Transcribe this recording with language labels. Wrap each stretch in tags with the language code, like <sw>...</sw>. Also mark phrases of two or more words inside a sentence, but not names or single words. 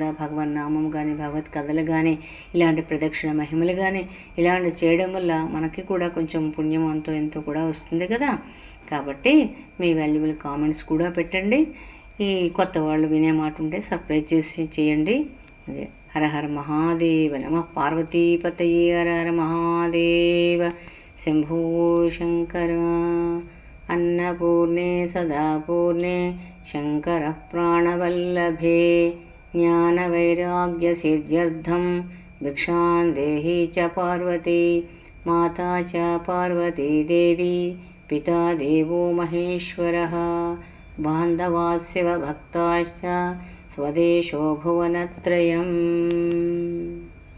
<te>భగవన్ నామం కానీ భగవత్ కథలు కానీ ఇలాంటి ప్రదక్షిణ మహిమలు కానీ ఇలాంటి చేయడం వల్ల మనకి కూడా కొంచెం పుణ్యం అంతో ఎంతో కూడా వస్తుంది కదా. కాబట్టి మీ</te> <en>valuable comments</en> <te>కూడా పెట్టండి. ఈ కొత్త వాళ్ళు వినే మాట ఉంటే సబ్స్క్రైబ్ చేయండి.</te> <sa>అదే హర హర మహాదేవ నమః పార్వతీపతయే హర హర మహాదేవ శంభో శంకర. अन्नपूर्णे सदापूर्णे शङ्करः प्राणवल्लभे ज्ञानवैराग्यसिद्ध्यर्थं भिक्षां देहि च पार्वती माता च पार्वती देवी पिता देवो महेश्वरः बान्धवास्यव भक्ताश्च स्वदेशो भुवनत्रयम्.</sa>